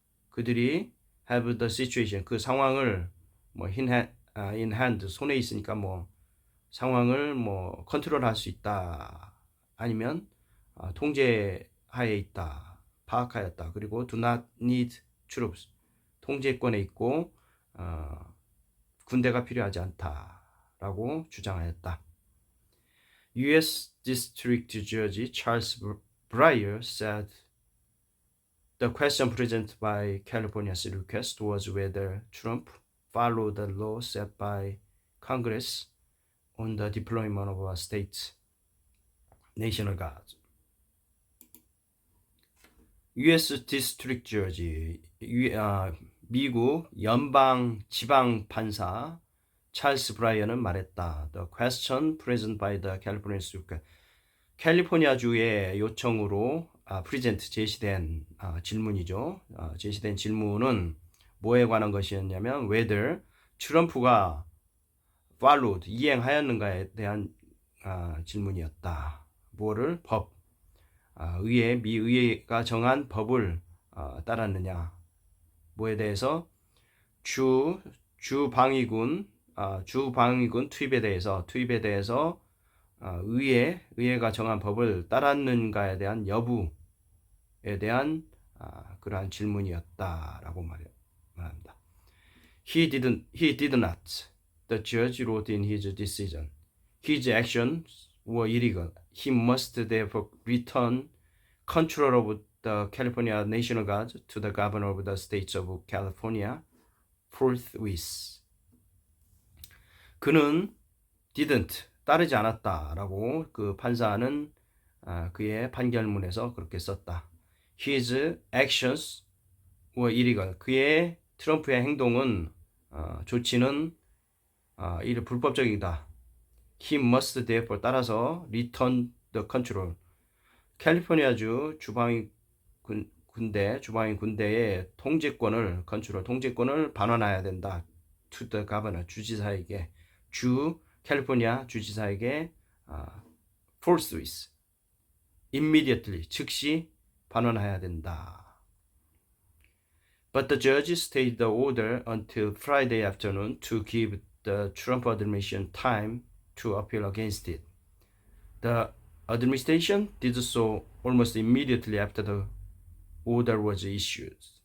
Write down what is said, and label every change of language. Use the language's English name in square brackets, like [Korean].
[Korean] 그들이 [English] have the situation, [Korean] 그 상황을 [English] in hand, [Korean] 손에 있으니까 상황을 컨트롤할 수 있다. 아니면 통제하에 있다. 파악하였다. 그리고 [English] do not need troops, [Korean] 통제권에 있고 군대가 필요하지 않다라고 주장하였다. [English] U.S. District Judge Charles Breyer said The question presented by California's request was whether Trump followed the law set by Congress on the deployment of a state National Guard. U.S. [Korean] District Judge, 미국 연방 지방 판사 찰스 브라이언은 말했다. [English] The question presented by the California Supreme [Korean] 캘리포니아주의 요청으로 프레젠트 제시된 질문이죠. 제시된 질문은 뭐에 관한 것이었냐면 whether 트럼프가 followed 이행하였는가에 대한 질문이었다. 뭐를 법 미 의회가 정한 법을 따랐느냐. 뭐에 대해서 주방위군 투입에 대해서 의회가 정한 법을 따랐는가에 대한 여부에 대한 그러한 질문이었다라고 말합니다. [English] He did not. The judge wrote in his decision. His actions were illegal. He must therefore return control of the California National Guard to the governor of the state of California forthwith. [Korean] 그는 didn't 따르지 않았다라고 그 판사는 그의 판결문에서 그렇게 썼다. [English] His actions were illegal. [Korean] 그의 트럼프의 행동은 조치는 불법적이다. [English] He must therefore [Korean] 따라서 [English] return the control. [Korean] 캘리포니아주 주방위 군대의 통제권을 반환해야 된다. [English] To the governor [Korean] 주지사에게 캘리포니아 주지사에게 [English] forthwith immediately [Korean] 즉시 반환해야 된다. [English] But the judge stayed the order until Friday afternoon to give the Trump administration time to appeal against it. The administration did so almost immediately after the order was issued.